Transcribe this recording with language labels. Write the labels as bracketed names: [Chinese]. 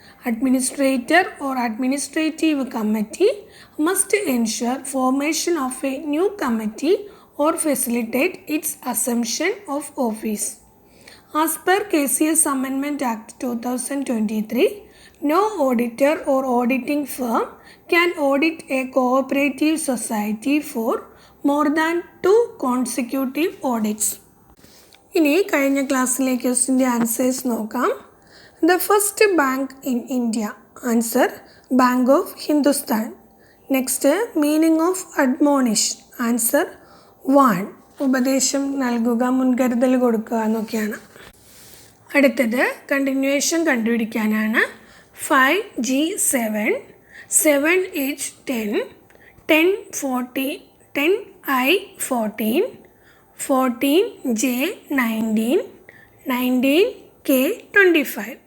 [English] Administrator or administrative committee must ensure formation of a new committee or facilitate its assumption of office. As per KCS Amendment Act 2023, no auditor or auditing firm can audit a cooperative society for more than 2 consecutive audits. [Malayalam] ഇനി കഴിഞ്ഞ ക്ലാസ്സിലെ ക്വസ്റ്റിൻ്റെ answers നോക്കാം. [English] The first bank in India. Answer Bank of Hindustan. Next, meaning of admonish. Answer warn. [Malayalam] ഉപദേശം നൽകുക, മുൻകരുതൽ കൊടുക്കുക എന്നൊക്കെയാണ്. അടുത്തത് continuation കണ്ടുപിടിക്കാനാണ്. 5G7, 7H10, 1040, 10I14, 14J19, 19K25.